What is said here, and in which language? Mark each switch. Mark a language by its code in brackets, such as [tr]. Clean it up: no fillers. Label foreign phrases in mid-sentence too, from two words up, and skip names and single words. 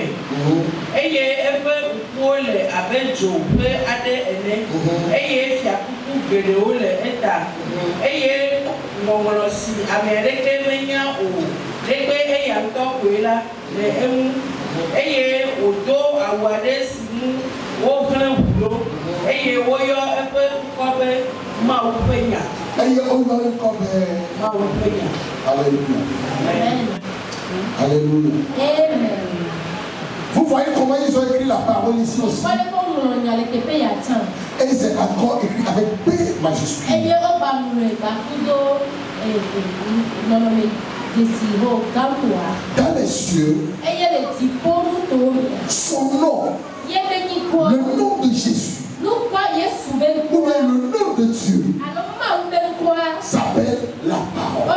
[ee] eye eƒe ŋkuwo le abe dzo ƒe aɖe ene eye fiakuku geɖewo le eta eye ŋɔŋlɔ si ame aɖeke menya o ɖegbe eya ŋutɔ koe la le eŋu eye wòdo awu aɖe si ŋu wohlẽ ʋu ɖo eye woyɔ eƒe ŋkɔ be Mawu ƒe nya. Eye woyɔ ŋkɔ be Mawu ƒe nya. [fr] Alléluia. Alléluia. Vous voyez comment ils ont écrit la parole ici aussi. Et c'est encore écrit avec P majuscule. Dans les cieux, son nom, le nom de Jésus, ou bien le nom de Dieu, s'appelle la parole.